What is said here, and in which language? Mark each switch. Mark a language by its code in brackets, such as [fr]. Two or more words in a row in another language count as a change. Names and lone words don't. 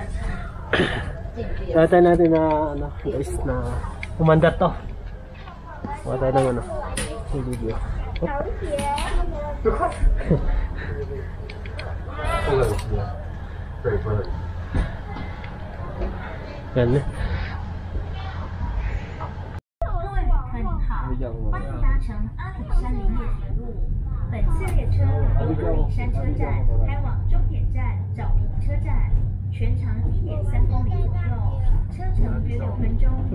[tl] So tayo natin na ano, guys, na umandar to. Wala tayo ng ano, video. Yan eh. [zh] 欢迎搭乘阿里山林业铁路。本次列车由阿里山车站开往终点站沼平车站，全长1.3公里左右，车程约6分钟。